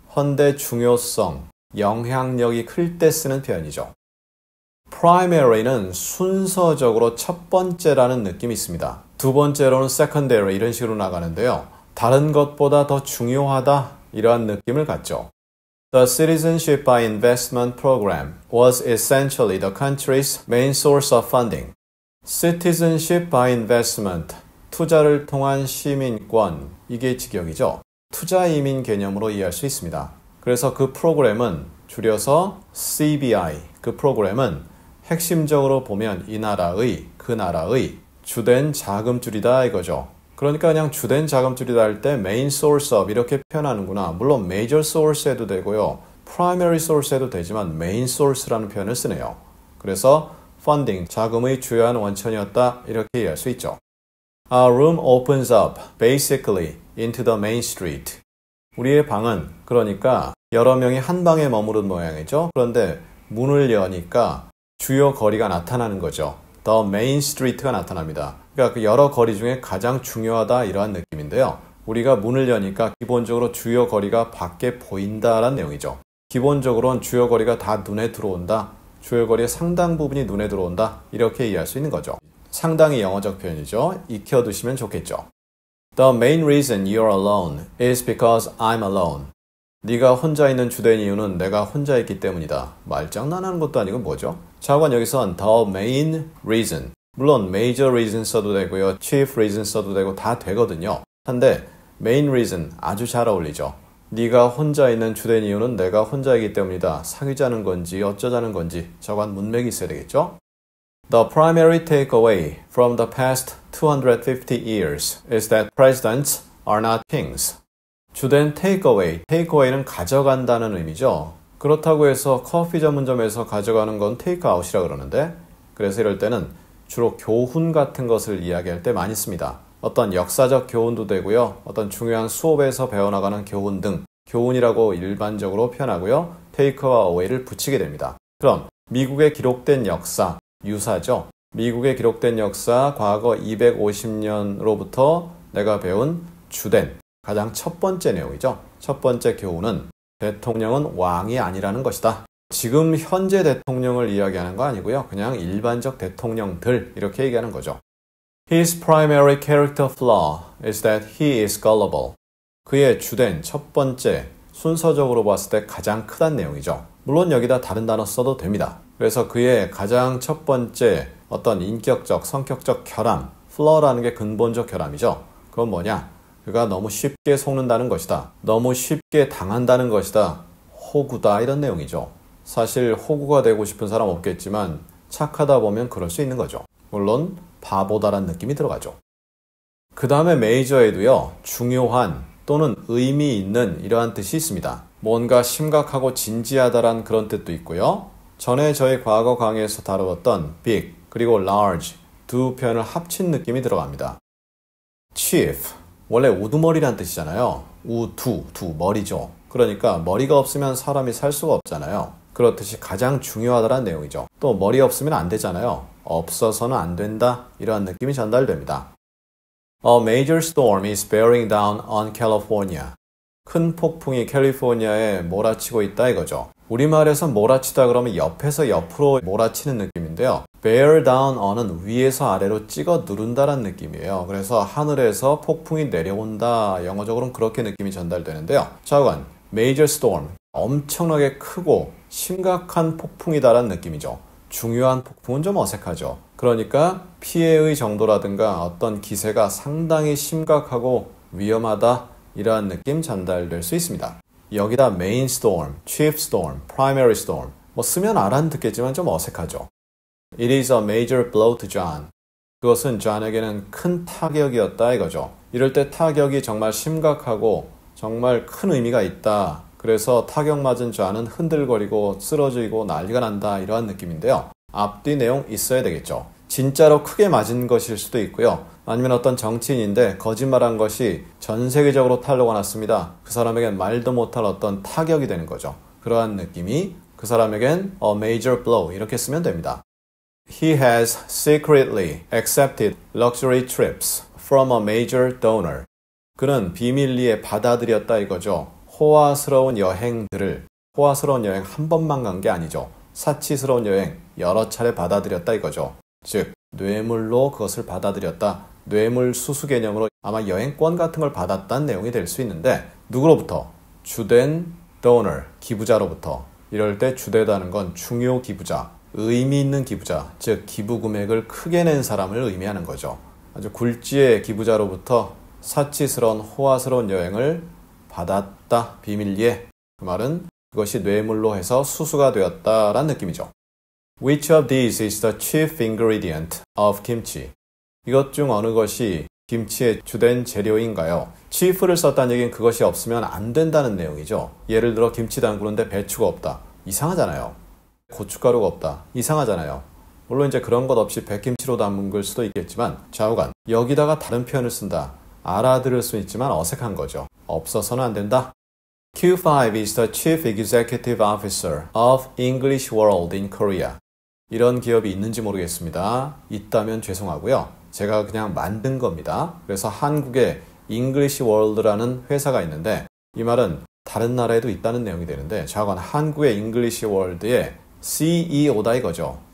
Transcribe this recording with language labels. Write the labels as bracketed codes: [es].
[ko] 헌데 중요성, 영향력이 클 때 쓰는 표현이죠. primary는 순서적으로 첫 번째라는 느낌이 있습니다. 두 번째로는 secondary 이런 식으로 나가는데요. 다른 것보다 더 중요하다 이러한 느낌을 갖죠. [en] The Citizenship by Investment Program was essentially the country's main source of funding. [ko] Citizenship by Investment 투자를 통한 시민권, 이게 직역이죠. 투자 이민 개념으로 이해할 수 있습니다. 그래서 그 프로그램은 줄여서 CBI, 그 프로그램은 핵심적으로 보면 이 나라의, 그 나라의 주된 자금줄이다 이거죠. 그러니까 그냥 주된 자금줄이다 할 때 main source of 이렇게 표현하는구나. 물론 major source 해도 되고요. primary source 해도 되지만 main source라는 표현을 쓰네요. 그래서 funding, 자금의 주요한 원천이었다 이렇게 이해할 수 있죠. [en] Our room opens up basically into the main street. [ko] 우리의 방은 그러니까 여러 명이 한 방에 머무른 모양이죠. 그런데 문을 여니까 주요 거리가 나타나는 거죠. The main street가 나타납니다. 그러니까 그 여러 거리 중에 가장 중요하다 이러한 느낌인데요. 우리가 문을 여니까 기본적으로 주요 거리가 밖에 보인다라는 내용이죠. 기본적으로는 주요 거리가 다 눈에 들어온다. 주요 거리의 상당 부분이 눈에 들어온다. 이렇게 이해할 수 있는 거죠. 상당히 영어적 표현이죠. 익혀두시면 좋겠죠. [en] The main reason you're alone is because I'm alone. [ko] 네가 혼자 있는 주된 이유는 내가 혼자 있기 때문이다. 말장난하는 것도 아니고 뭐죠? 자관 여기선 the main reason. 물론 major reason 써도 되고요. chief reason 써도 되고 다 되거든요. 한데 main reason 아주 잘 어울리죠. 네가 혼자 있는 주된 이유는 내가 혼자이기 때문이다. 사귀자는 건지 어쩌자는 건지 저관 문맥이 있어야 되겠죠? [en] The primary takeaway from the past 250 years is that presidents are not kings. [ko] 주된 takeaway는 가져간다는 의미죠. 그렇다고 해서 커피 전문점에서 가져가는 건 takeout이라 그러는데, 그래서 이럴 때는 주로 교훈 같은 것을 이야기할 때 많이 씁니다. 어떤 역사적 교훈도 되고요. 어떤 중요한 수업에서 배워나가는 교훈 등 교훈이라고 일반적으로 표현하고요. take와 away를 붙이게 됩니다. 그럼 미국의 기록된 역사, 유사죠. 미국의 기록된 역사 과거 250년으로부터 내가 배운 주된 가장 첫 번째 내용이죠. 첫 번째 교훈은 대통령은 왕이 아니라는 것이다. 지금 현재 대통령을 이야기하는 거 아니고요. 그냥 일반적 대통령들 이렇게 얘기하는 거죠. [en] His primary character flaw is that he is gullible. [ko] 그의 주된 첫 번째 순서적으로 봤을 때 가장 크다는 내용이죠. 물론 여기다 다른 단어 써도 됩니다. 그래서 그의 가장 첫 번째 어떤 인격적, 성격적 결함, flaw라는 게 근본적 결함이죠. 그건 뭐냐? 그가 너무 쉽게 속는다는 것이다. 너무 쉽게 당한다는 것이다. 호구다 이런 내용이죠. 사실 호구가 되고 싶은 사람 없겠지만 착하다 보면 그럴 수 있는 거죠. 물론 바보다라는 느낌이 들어가죠. 그 다음에 메이저에도요. 중요한 또는 의미 있는 이러한 뜻이 있습니다. 뭔가 심각하고 진지하다란 그런 뜻도 있고요. 전에 저희 과거 강의에서 다루었던 big 그리고 large 두 표현을 합친 느낌이 들어갑니다. chief 원래 우두머리란 뜻이잖아요. 두 머리죠. 그러니까 머리가 없으면 사람이 살 수가 없잖아요. 그렇듯이 가장 중요하다는 내용이죠. 또 머리 없으면 안 되잖아요. 없어서는 안 된다 이러한 느낌이 전달됩니다. [en] A major storm is bearing down on California. [ko] 큰 폭풍이 캘리포니아에 몰아치고 있다 이거죠. 우리말에서 몰아치다 그러면 옆에서 옆으로 몰아치는 느낌인데요. bear down on은 위에서 아래로 찍어 누른다라는 느낌이에요. 그래서 하늘에서 폭풍이 내려온다. 영어적으로는 그렇게 느낌이 전달되는데요. 좌우간 major storm, 엄청나게 크고 심각한 폭풍이다라는 느낌이죠. 중요한 폭풍은 좀 어색하죠. 그러니까 피해의 정도라든가 어떤 기세가 상당히 심각하고 위험하다 이러한 느낌 전달될 수 있습니다. 여기다 main storm, chief storm, primary storm 뭐 쓰면 알아듣겠지만 좀 어색하죠. [en] It is a major blow to John. [ko] 그것은 존에게는 큰 타격이었다 이거죠. 이럴 때 타격이 정말 심각하고 정말 큰 의미가 있다. 그래서 타격 맞은 존은 흔들거리고 쓰러지고 난리가 난다 이러한 느낌인데요. 앞뒤 내용 있어야 되겠죠. 진짜로 크게 맞은 것일 수도 있고요. 아니면 어떤 정치인인데 거짓말한 것이 전 세계적으로 탄로가 났습니다. 그 사람에겐 말도 못할 어떤 타격이 되는 거죠. 그러한 느낌이 그 사람에겐 a major blow 이렇게 쓰면 됩니다. [en] He has secretly accepted luxury trips from a major donor. [ko] 그는 비밀리에 받아들였다 이거죠. 호화스러운 여행들을, 호화스러운 여행 한 번만 간 게 아니죠. 사치스러운 여행 여러 차례 받아들였다 이거죠. 즉 뇌물로 그것을 받아들였다. 뇌물 수수 개념으로 아마 여행권 같은 걸 받았다는 내용이 될 수 있는데 누구로부터? 주된 donor, 기부자로부터. 이럴 때 주되다는 건 중요 기부자, 의미 있는 기부자, 즉 기부 금액을 크게 낸 사람을 의미하는 거죠. 아주 굴지의 기부자로부터 사치스러운 호화스러운 여행을 받았다. 비밀리에. 그 말은 그것이 뇌물로 해서 수수가 되었다라는 느낌이죠. [en] Which of these is the chief ingredient of kimchi? [ko] 이것 중 어느 것이 김치의 주된 재료인가요? chief를 썼다는 얘기는 그것이 없으면 안 된다는 내용이죠. 예를 들어 김치 담그는데 배추가 없다. 이상하잖아요. 고춧가루가 없다. 이상하잖아요. 물론 이제 그런 것 없이 백김치로 담글 수도 있겠지만 좌우간 여기다가 다른 표현을 쓴다. 알아들을 수 있지만 어색한 거죠. 없어서는 안 된다. [en] Q5 is the Chief Executive Officer of English World in Korea. [ko] 이런 기업이 있는지 모르겠습니다. 있다면 죄송하고요. 제가 그냥 만든 겁니다. 그래서 한국에 English World라는 회사가 있는데 이 말은 다른 나라에도 있다는 내용이 되는데 좌우간 한국의 English World의 CEO다 이거죠.